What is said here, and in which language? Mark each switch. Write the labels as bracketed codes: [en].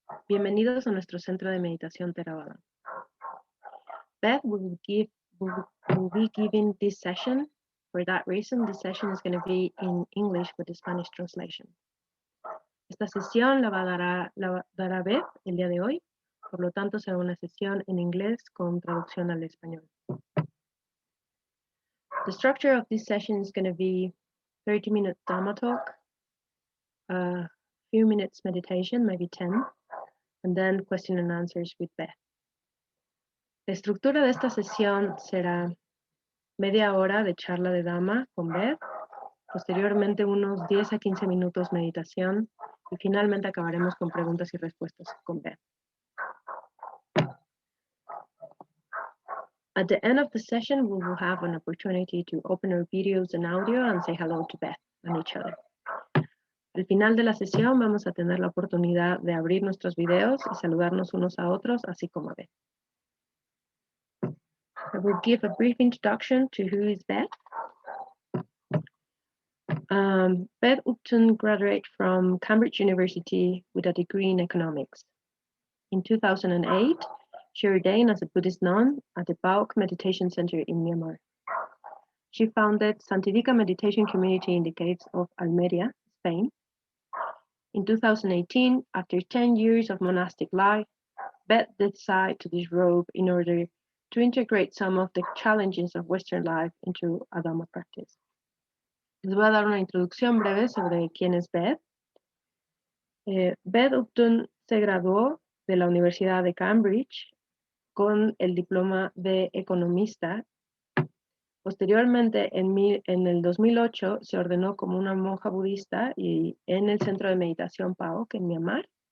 [es] Bienvenidos a nuestro centro de meditación Theravada. [en] Beth will be giving this session. For that reason, this session is going to be in English with the Spanish translation. [es] Esta sesión la dará Beth el día de hoy, por lo tanto será una sesión en inglés con traducción al español. [en] The structure of this session is going to be 30-minute Dhamma talk, a few minutes meditation, maybe 10, and then question and answers with Beth. [es] La estructura de esta sesión será media hora de charla de Dhamma con Beth, posteriormente unos 10 a 15 minutos meditación y finalmente acabaremos con preguntas y respuestas con Beth. [en] At the end of the session, we will have an opportunity to open our videos and audio and say hello to Beth and each other. [es] Al final de la sesión vamos a tener la oportunidad de abrir nuestros videos y saludarnos unos a otros, así como a Beth. [en] I will give a brief introduction to who is Beth. Beth Upton graduated from Cambridge University with a degree in economics. In 2008, she ordained as a Buddhist nun at the Baok Meditation Center in Myanmar. She founded Santidica Meditation Community in the caves of Almería, Spain. In 2018, after 10 years of monastic life, Beth decided to disrobe in order to integrate some of the challenges of Western life into a Dhamma practice. [es] Les voy a dar una introducción breve sobre quién es Beth. Beth Upton se graduó de la Universidad de Cambridge con el diploma de economista. Posteriormente, en el 2008, se ordenó como una monja budista y en el centro de meditación Baok en Myanmar.